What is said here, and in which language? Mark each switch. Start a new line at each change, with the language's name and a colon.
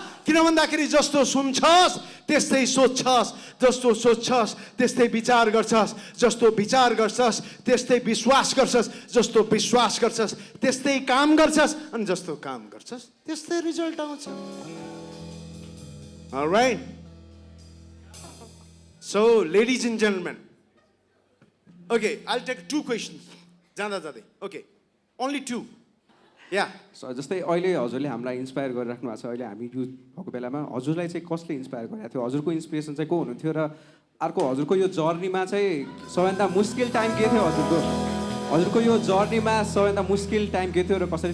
Nepali: किन भन्दाखेरि जस्तो सुन्छस् त्यस्तै सोच्छस्, जस्तो सोच्छस् त्यस्तै विचार गर्छस्, जस्तो विचार गर्छस् त्यस्तै विश्वास गर्छस्, जस्तो विश्वास गर्छस् त्यस्तै काम गर्छस्, अनि जस्तो काम गर्छस् त्यस्तै रिजल्ट आउँछ।
English: Alright? So, ladies and gentlemen, okay, I'll take 2 questions.
Nepali: जाँदा जाँदै,
English: okay, only 2. Yeah.
Nepali: So, जस्तै अहिले हजुरले हामीलाई इन्स्पायर गरिराख्नु भएको छ, अहिले हामी युथ भएको बेलामा हजुरलाई चाहिँ कसले इन्स्पायर गरेको थियो? हजुरको इन्सपिरेसन चाहिँ को हुनुहुन्थ्यो? र अर्को हजुरको यो जर्नीमा चाहिँ सबैभन्दा मुस्किल टाइम के थियो हजुरको? हजुरको यो जर्नीमा सबैभन्दा मुस्किल टाइम के थियो र कसरी?